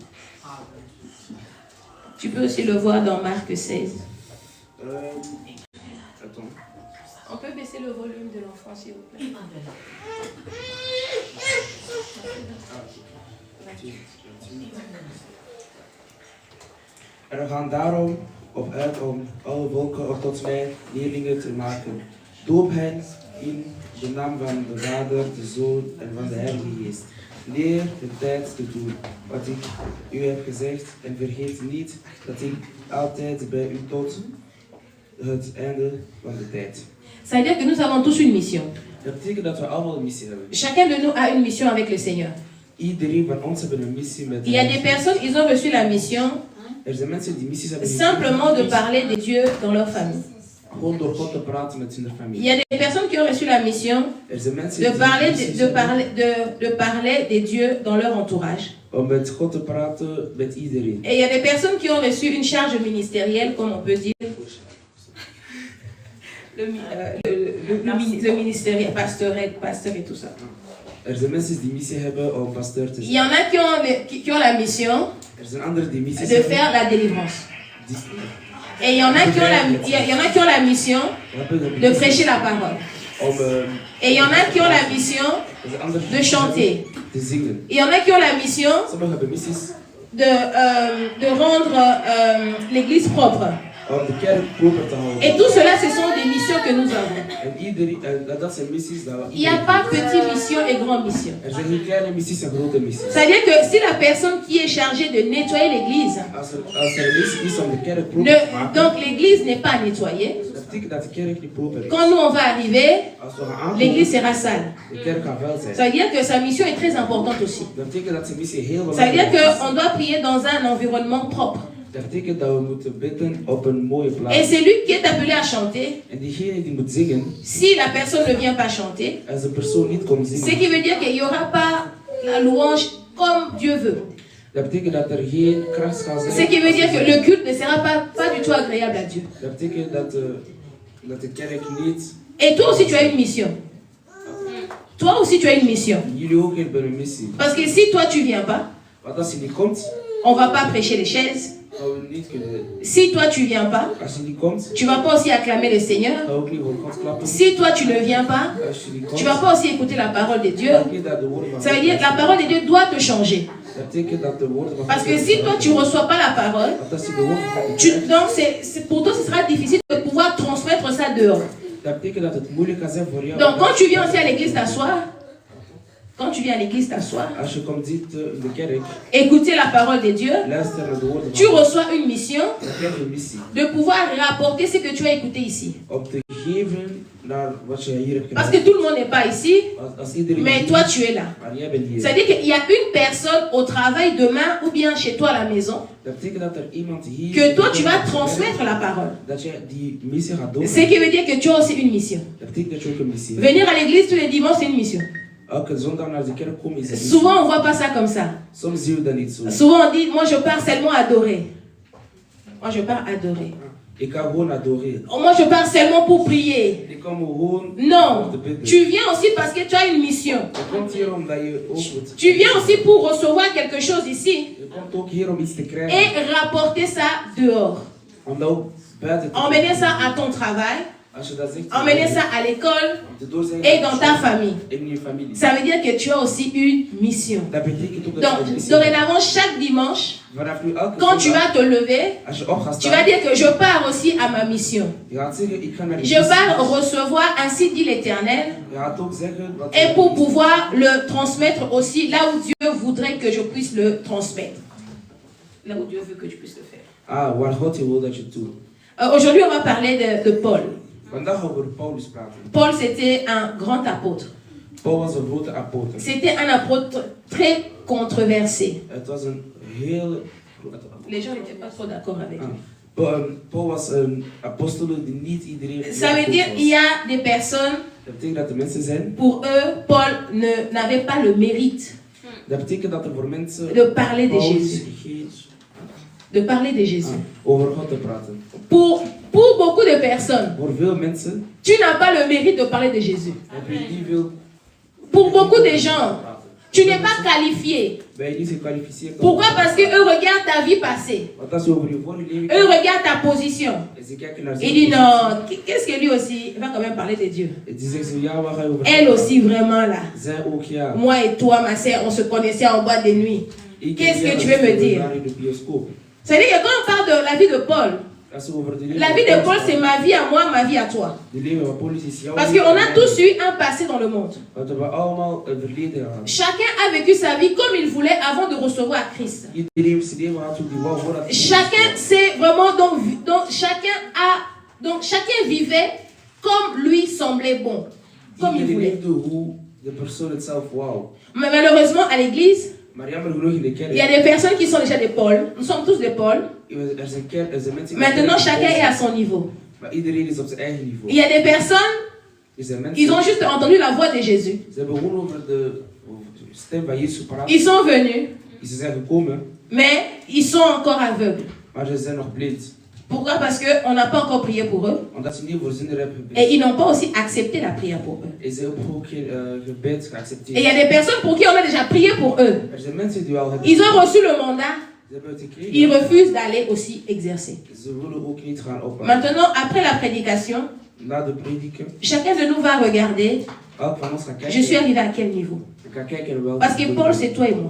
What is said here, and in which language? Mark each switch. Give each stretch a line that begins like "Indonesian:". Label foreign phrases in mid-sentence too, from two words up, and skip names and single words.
French: Tu peux aussi le voir dans Marc 16. Attends. On peut baisser le volume de l'enfant, s'il vous plaît.
Dutch: Er gaan daarom op uit om alle volken op tot mij leerlingen te maken. Doop hen in de naam van de Vader, de Zoon en van de Heilige Geest. Leer de tijd te doen wat ik u heb gezegd en vergeet niet dat ik altijd bij u tot het einde van de tijd.
French: Ça veut dire que nous avons tous une mission.
Dutch: Dat betekent dat we allemaal een missie hebben.
French: Chacun de nous a une mission avec le Seigneur.
Dutch: Iedereen van ons heeft een missie met
French: Il y a des personnes, ils ont reçu la mission
Dutch: Er zijn mensen die missies hebben.
French: simplement de parler de Dieu dans leur famille.
Dutch: Gewoon door God te praten met hun
French: Il
Dutch: familie.
French: y a des personnes qui ont reçu la mission
Dutch: Er zijn mensen
French: de
Dutch: die
French: parler
Dutch: missies
French: de
Dutch: hebben
French: parler des dieux dans leur entourage.
Dutch: om met God te praten met iedereen.
French: Et il y a des personnes qui ont reçu une charge ministérielle, comme on peut dire, le ministériel, pasteur et tout ça.
Dutch: Er zijn mensen die missie hebben om pasteur te
French: Il
Dutch: zijn.
French: y en a qui ont la mission
Dutch: Er zijn anderen die missies
French: de
Dutch: hebben.
French: faire la délivrance.
Dutch: Die
French: Et il y en a qui ont la mission
Dutch: hebben
French: de prêcher la parole.
Dutch: om,
French: Et il y en a qui ont la mission
Dutch: er zijn anderen
French: de
Dutch: die
French: chanter.
Dutch: te zingen.
French: Il y en a qui ont la mission
Dutch: Sommigen hebben missies
French: de rendre l'église propre.
Dutch: om de kerk proper te houden.
French: Et tout cela, ce sont des missions que nous avons.
Dutch: En dat zijn missies dat we
French: Il n'y a pas petite mission et grande mission.
Dutch: Er zijn geen kleine missies en grote missies.
French: C'est-à-dire que si la personne qui est chargée de nettoyer l'église,
Dutch: Als er een missie is om de kerk proper te maken,
French: donc l'église n'est pas nettoyée,
Dutch: dat betekent dat de kerk niet proper is.
French: quand nous on va arriver,
Dutch: Als we gaan aankomen,
French: l'église sera sale.
Dutch: de kerk gaat vuil zijn.
French: Ça veut dire que sa mission est très importante aussi.
Dutch: Dat betekent dat zijn missie heel
French: Ça veut dire
Dutch: belangrijk is.
French: qu'on doit prier dans un environnement propre.
Dutch: Dat betekent dat we moeten bidden op een mooie
French: Et
Dutch: plaats.
French: celui qui est appelé à chanter,
Dutch: En diegene die moet zingen,
French: si la personne ne vient pas chanter,
Dutch: als de persoon niet komt
French: ce
Dutch: zingen,
French: qui veut dire qu'il n'y aura pas la louange comme Dieu veut.
Dutch: dat betekent dat er geen kracht gaat
French: Ce
Dutch: zijn.
French: qui veut dire que le culte ne sera pas du tout agréable à Dieu.
Dutch: Dat betekent dat de kerk niet...
French: Et toi aussi tu as une mission. Toi aussi tu as une mission.
Dutch: Jullie ook hebben een missie.
French: Parce que si toi tu viens pas,
Dutch: Want als je niet komt,
French: on va pas prêcher les chaises.
Dutch: gaan we niet kunnen...
French: Si toi tu viens pas,
Dutch: Als je niet komt,
French: tu vas pas aussi acclamer le Seigneur.
Dutch: gaan we ook niet voor God klappen.
French: Si toi tu ne viens pas,
Dutch: Als je niet
French: tu
Dutch: komt,
French: vas pas aussi écouter la parole de Dieu.
Dutch: dan kun je dat de woorden van
French: Ça veut
Dutch: God
French: dire que la parole de Dieu doit te changer.
Dutch: Dat betekent dat de woorden van
French: Parce
Dutch: God
French: que si toi tu ne reçois pas la parole,
Dutch: Want als je de woorden van God krijgt,
French: donc pour toi ce sera difficile de pouvoir transmettre ça dehors.
Dutch: dat betekent dat het moeilijk kan zijn voor jou.
French: Donc quand tu viens aussi à l'église t'asseoir, quand tu viens à l'église t'asseoir,
Dutch: Als je komt zitten in de kerk,
French: écouter la parole de Dieu,
Dutch: luister naar de woorden
French: tu
Dutch: van God.
French: reçois une mission
Dutch: Dan krijg je een missie.
French: de pouvoir rapporter ce que tu as écouté ici.
Dutch: Om te geven naar wat je hier hebt
French: Parce
Dutch: gedaan.
French: que tout le monde n'est pas ici,
Dutch: Als iedereen
French: mais
Dutch: hier
French: toi
Dutch: is,
French: tu es là.
Dutch: maar jij bent hier.
French: C'est-à-dire qu'il y a une personne au travail demain ou bien chez toi à la maison
Dutch: Dat betekent dat er iemand hier
French: que toi tu vas transmettre la parole.
Dutch: dat jij die missie gaat doen.
French: Ce qui veut dire que tu as aussi une mission.
Dutch: Dat betekent dat je ook een missie hebt.
French: Venir à l'église tous les dimanches c'est une mission.
Dutch: Elke zondag naar de kerk komen is een missie.
French: Souvent on voit pas ça comme ça.
Dutch: Soms zien we dat niet zo.
French: Souvent on dit moi je pars seulement adorer. Moi je pars adorer.
Dutch: Ik ga gewoon adorer.
French: Moi, je parle seulement pour prier.
Dutch: Ik kom gewoon
French: Non,
Dutch: om te bidden.
French: tu viens aussi parce que tu as une mission.
Dutch: Je komt hier omdat je ook wat...
French: Tu viens aussi pour recevoir quelque chose ici
Dutch: Je komt ook hier om iets te krijgen.
French: et rapporter ça dehors.
Dutch: Om dat ook buiten te
French: Emmener ça à ton travail,
Dutch: Als je dat zegt,
French: emmener ça à l'école
Dutch: om te doorzeggen
French: et dans ta famille.
Dutch: in je familie.
French: Ça veut dire que tu as aussi une mission.
Dutch: Dat betekent ook dat je een
French: Donc,
Dutch: missie hebt.
French: dorénavant, chaque dimanche,
Dutch: Vanaf nu elke
French: quand tu
Dutch: zondag,
French: vas te lever,
Dutch: als je op gaat
French: tu vas
Dutch: staan,
French: dire que je pars aussi à ma mission.
Dutch: je gaat zeggen, ik ga naar de
French: Je
Dutch: missie.
French: pars recevoir, ainsi dit l'Éternel,
Dutch: Je gaat ook zeggen wat
French: et pour pouvoir le transmettre aussi là où Dieu voudrait que je puisse le transmettre. Là où Dieu veut que je puisse le faire.
Dutch: Ah, waar God je wil dat je het doet.
French: Aujourd'hui, on va parler de Paul.
Dutch: Vandaag gaan we over Paulus praten.
French: Paul, c'était un grand apôtre.
Dutch: Paul was een grote apostel.
French: C'était un apôtre très controversé.
Dutch: Het was een heel...
French: Les gens n'étaient pas trop d'accord avec Ah. lui.
Dutch: Paul was een apostel die niet iedereen...
French: Ça veut dire qu'il y a des personnes,
Dutch: Dat betekent dat er mensen zijn.
French: pour eux, Paul n'avait pas le mérite
Dutch: Dat betekent dat er voor mensen...
French: de parler de
Dutch: Paulus
French: Jésus.
Dutch: geen...
French: De parler de Jésus.
Dutch: over God te praten.
French: Pour beaucoup de personnes,
Dutch: Voor veel mensen
French: tu n'as pas le mérite de parler de Jésus.
Dutch: heb je niet veel...
French: Pour beaucoup de gens, tu n'es pas qualifié.
Dutch: Ben je niet gekwalificeerd.
French: Pourquoi? Parce qu'eux regardent ta vie passée.
Dutch: Want als je over je vorige leven
French: Eux
Dutch: kijkt,
French: regardent ta position.
Dutch: en ze kijken naar
French: Il
Dutch: zijn
French: dit
Dutch: positie,
French: non, qu'est-ce que lui aussi, il va quand même parler de Dieu.
Dutch: en die zeggen zo, ja, waar ga je over
French: Elle aussi vraiment là.
Dutch: Zij ook, ja.
French: Moi et toi, ma sœur, on se connaissait en boîte de nuit.
Dutch: Ik
French: Qu'est-ce
Dutch: en
French: que
Dutch: jij,
French: tu
Dutch: dat
French: veux me
Dutch: we
French: dire?
Dutch: waren in de bioscoop.
French: C'est-à-dire que quand on parle de la vie de Paul,
Dutch: Als we over de leven
French: la
Dutch: van
French: vie de Paul,
Dutch: Paulus
French: c'est ma vie à moi, ma vie à toi.
Dutch: de leven van Paulus is jouw
French: Parce
Dutch: leven
French: qu'on
Dutch: en
French: a
Dutch: mijn
French: tous
Dutch: leven.
French: eu un passé dans le monde.
Dutch: Want we hebben allemaal een verleden gehad.
French: Chacun a vécu sa vie comme il voulait avant de recevoir Christ.
Dutch: Iedereen heeft zijn leven gehad hoe die wou voordat hij
French: Chacun sait vraiment, donc chacun vivait comme lui semblait bon, comme il
Dutch: Iedereen
French: voulait.
Dutch: leefde hoe de persoon het zelf wou.
French: Mais malheureusement, à l'église,
Dutch: Maar jammer genoeg in de kerk,
French: il y a des personnes qui sont déjà des Paul. Nous sommes tous des Paul.
Dutch: er zijn mensen die
French: Maintenant, chacun est à son niveau.
Dutch: maar iedereen is op zijn eigen niveau.
French: Il y a des personnes,
Dutch: Er zijn mensen,
French: ils ont juste entendu la voix de Jésus.
Dutch: ze hebben gewoon over de stem van Jezus praten.
French: Ils sont venus,
Dutch: Ze zijn gekomen,
French: mais ils sont encore aveugles.
Dutch: maar ze zijn nog blind.
French: Pourquoi? Parce qu'on n'a pas encore prié pour eux.
Dutch: Omdat ze niet voor zinnen hebben
French: Et
Dutch: gebeden.
French: ils n'ont pas aussi accepté la prière pour eux.
Dutch: En ze hebben ook geen gebed
French: Et il y
Dutch: geaccepteerd.
French: a des personnes pour qui on a déjà prié pour eux.
Dutch: Er zijn mensen die al hebben
French: Ils ont reçu le mandat,
Dutch: ze hebben het
French: ils
Dutch: gekregen.
French: refusent d'aller aussi exercer.
Dutch: Ze willen ook niet gaan ophouden.
French: Maintenant, après la prédication,
Dutch: Na de prediken,
French: chacun de nous va regarder,
Dutch: elk van ons gaat kijken.
French: je suis arrivé à quel niveau.
Dutch: We gaan kijken wel.
French: Parce que Paul, c'est toi et moi.